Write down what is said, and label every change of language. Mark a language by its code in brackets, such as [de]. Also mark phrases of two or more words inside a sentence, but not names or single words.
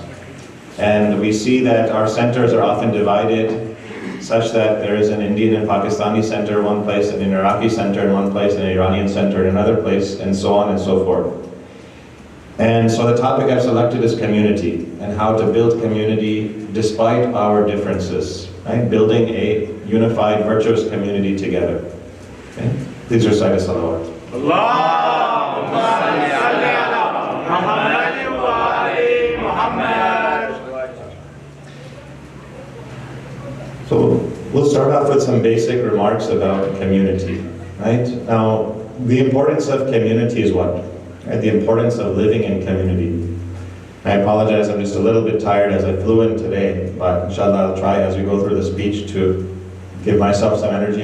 [en] And we see that our centers are often divided such that there is an Indian and Pakistani center in one place, and an Iraqi center in one place, and an Iranian center in another place, and so on and so forth. And so the topic I've selected is community, and how to build community despite our differences, right? Building a unified, virtuous community together. Okay? Please recite a salawat. [ar] Allahumma salli ala Muhammad wa ali Muhammad. [en] So we'll start off with some basic remarks about community, right? Now, the importance of community is what? Right? The importance of living in community. I apologize, I'm just a little bit tired as I flew in today, but inshallah I'll try as we go through the speech to give myself some energy.